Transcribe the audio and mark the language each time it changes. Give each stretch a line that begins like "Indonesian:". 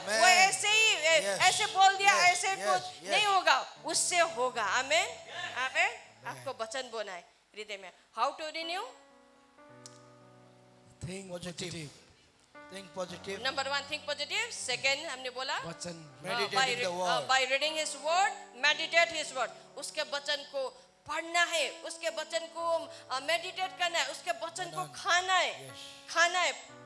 Hindi: वो ऐसे ही ऐसे बोल दिया, ऐसे कुछ नहीं होगा, उससे होगा। आमेन आमेन। आपको वचन बोलना है हृदय में।
English: How to renew? Think positive. Think positive. Number 1, think positive. Second,
Hindi: हमने बोला वचन,
English: Meditate in the word. by reading His word, meditate His word.
Hindi: उसके वचन को पढ़ना है, उसके वचन को मेडिटेट करना है, उसके वचन को खाना है, खाना है।